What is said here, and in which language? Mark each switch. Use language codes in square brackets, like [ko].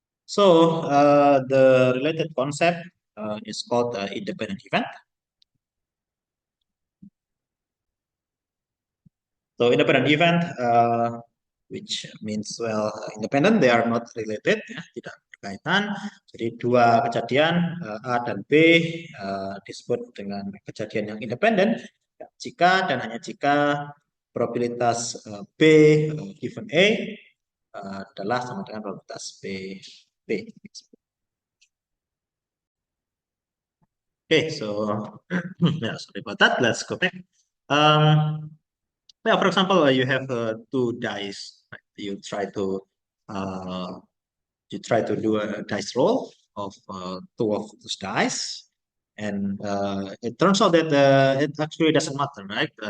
[en] So the related concept is called independent event. So independent event, which means independent, they are not related, ya, [id] tidak berkaitan. Jadi dua kejadian A dan B disebut dengan kejadian yang independen jika dan hanya jika probabilitas B given A adalah sama dengan probabilitas B. [en] Okay, so yeah, sorry about that. Let's go back. Yeah, for example, you have two dice. Right? You try to do a dice roll of two of those dice, and it turns out that it actually doesn't matter, right?